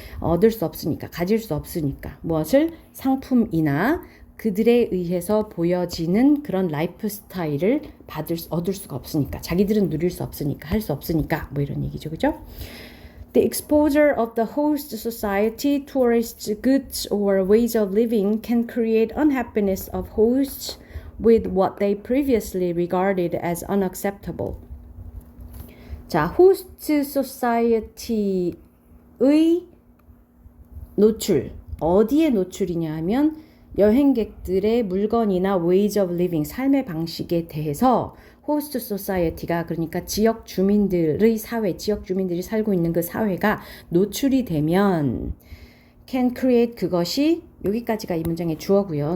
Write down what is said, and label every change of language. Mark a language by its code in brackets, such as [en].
[ko] 얻을 수 없으니까, 가질 수 없으니까. 무엇을? 상품이나 그들에 의해서 보여지는 그런 라이프 스타일을 얻을 수가 없으니까. 자기들은 누릴 수 없으니까, 할 수 없으니까. 뭐 이런 얘기죠. 그죠? [en] The exposure of the host society, tourists' goods or ways of living can create unhappiness of hosts with what they previously regarded as unacceptable. [ko] 자, 호스트 소사이어티의 노출. 어디에 노출이냐 하면 여행객들의 물건이나 [en] ways of living, [ko] 삶의 방식에 대해서 호스트 소사이어티가 그러니까 지역 주민들의 사회, 지역 주민들이 살고 있는 그 사회가 노출이 되면 [en] can create [ko] 그것이 여기까지가 이 문장의 주어고요.